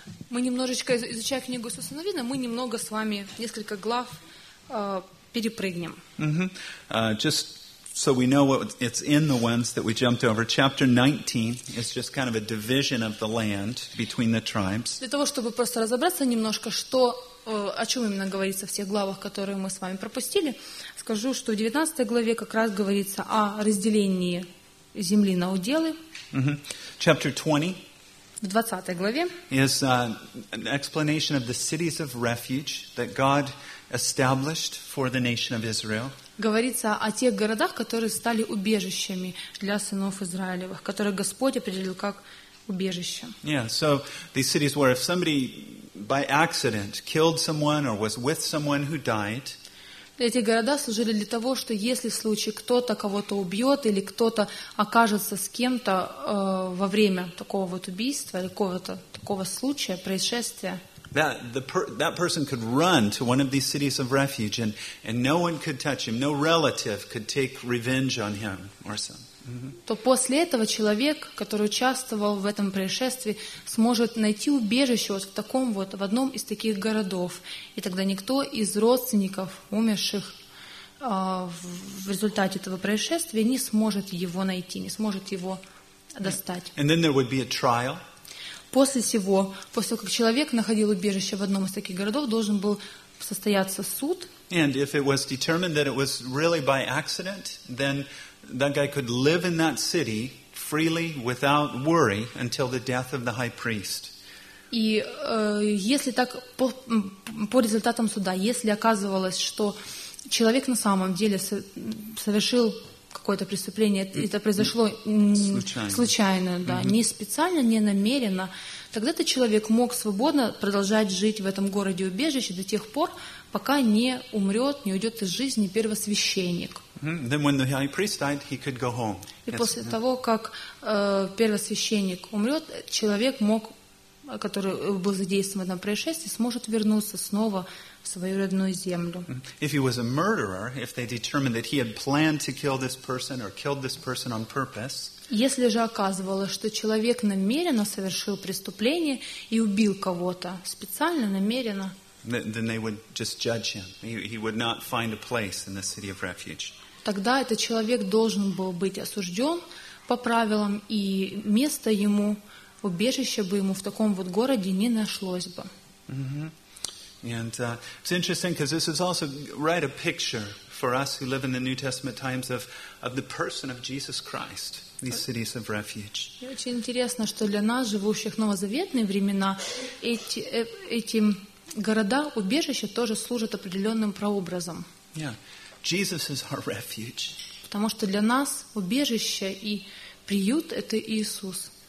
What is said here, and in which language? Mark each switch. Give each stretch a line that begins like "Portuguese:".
Russian: Мы немножечко, изучая книгу Иисуса Навина, мы немного с вами, несколько глав, перепрыгнем. Mm-hmm.
English: Just so we know what it's in the ones that we jumped over. Chapter 19 is just kind of a division of the land between the tribes.
Russian: Для того, чтобы просто разобраться немножко, что, о чем именно говорится в всех главах, которые мы с вами пропустили, скажу, что в 19 главе как раз говорится о разделении земли на уделы.
English: Mm-hmm. Chapter 20.
Russian: В 20 главе
English: is an explanation of the cities of refuge that God established for the nation of Israel.
Russian: Говорится о тех городах, которые стали убежищами для сынов Израилевых, которые Господь определил как убежище.
English: Yeah, so these cities were if somebody by accident killed someone or was with someone who died.
Russian: Эти города служили для того, что если в случае кто-то кого-то убьет или кто-то окажется с кем-то во время такого вот убийства или какого-то такого случая, происшествия,
English: that person could run to one of these cities of refuge and no one could touch him, no relative could take revenge on him or so.
Russian: То после этого человек, который участвовал в этом происшествии, сможет найти убежище вот в таком вот, в одном из таких городов. И тогда никто из родственников, умерших в результате этого происшествия, не сможет его найти, не сможет его достать.
English: And then there would be a trial.
Russian: После того, как человек находил убежище в одном из таких городов, должен был состояться суд.
English: And if it was determined that it was really by accident, then that guy could live in that city freely without worry until the death of the high priest.
Russian: И если так по результатам суда, если оказывалось, что человек на самом деле совершил какое-то преступление, это произошло случайно, да, не специально, не намеренно, тогда этот человек мог свободно продолжать жить в этом городе-убежище до тех пор, пока не умрет, не уйдет из жизни первосвященник.
English: Then when the high priest died, he could go home.
Russian: И после того, как первосвященник умрет, человек мог, который был задействован в этом происшествии, сможет вернуться снова в свою родную землю.
English: If he was a murderer, if they determined that he had planned to kill this person or killed this person on purpose.
Russian: Если же оказывалось, что человек намеренно совершил преступление и убил кого-то специально, намеренно.
English: Then they would just judge him. He would not find a place in the city of refuge.
Russian: Тогда этот человек должен был быть осужден по правилам, и место ему, убежище бы ему в таком вот городе не нашлось бы.
English: And it's interesting because this is also right a picture for us who live in the New Testament times of the person of Jesus Christ. These cities of refuge.
Russian: Очень интересно, что для нас, живущих в новозаветные времена, эти города, убежища тоже служат определенным прообразом.
English: Yeah, Jesus is our refuge.
Russian: Потому что для нас убежище и приют — это Иисус.